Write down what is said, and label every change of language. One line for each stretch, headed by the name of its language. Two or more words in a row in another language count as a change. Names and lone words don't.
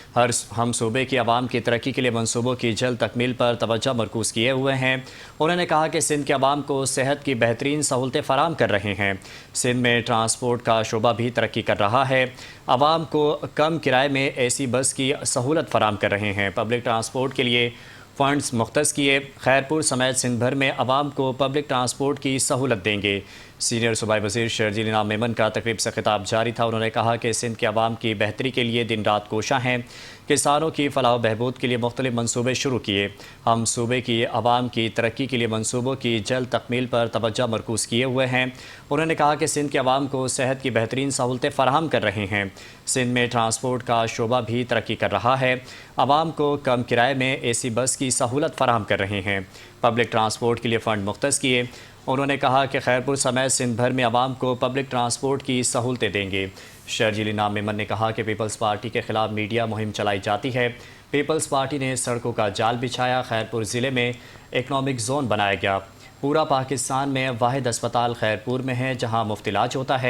Urdu: ہم صوبے کی عوام کی ترقی کے لیے منصوبوں کی جلد تکمیل پر توجہ مرکوز کیے ہوئے ہیں. انہوں نے کہا کہ سندھ کے عوام کو صحت کی بہترین سہولتیں فراہم کر رہے ہیں. سندھ میں ٹرانسپورٹ کا شعبہ بھی ترقی کر رہا ہے. عوام کو کم کرائے میں
English: AC bus
Urdu: کی سہولت فراہم کر رہے ہیں.
English: public transport
Urdu: کے لیے فنڈز مختص کیے. خیرپور سمیت سندھ بھر میں عوام کو
English: public transport
Urdu: کی سہولت دیں گے. سینئر صوبائی وزیر شرجیل انعام میمن کا تقریب سے خطاب جاری تھا. انہوں نے کہا کہ سندھ کے عوام کی بہتری کے لیے دن رات کوشاں ہیں. کسانوں کی فلاح بہبود کے لیے مختلف منصوبے شروع کیے. ہم صوبے کی عوام کی ترقی کے لیے منصوبوں کی جلد تکمیل پر توجہ مرکوز کیے ہوئے ہیں. انہوں نے کہا کہ سندھ کے عوام کو صحت کی بہترین سہولتیں فراہم کر رہے ہیں. سندھ میں ٹرانسپورٹ کا شعبہ بھی ترقی کر رہا ہے. عوام کو کم کرائے میں
English: AC bus
Urdu: کی سہولت فراہم کر رہے ہیں.
English: public transport
Urdu: کے لیے فنڈ مختص کیے۔ انہوں نے کہا کہ خیرپور سمیت سندھ بھر میں عوام کو
English: public transport
Urdu: کی سہولتیں دیں گے. شرجیل انعام میمن نے کہا کہ پیپلز پارٹی کے خلاف میڈیا مہم چلائی جاتی ہے. پیپلز پارٹی نے سڑکوں کا جال بچھایا۔ خیرپور ضلع میں
English: economic zone
Urdu: بنایا گیا. پورا پاکستان میں واحد اسپتال خیرپور میں ہے جہاں مفت علاج ہوتا ہے.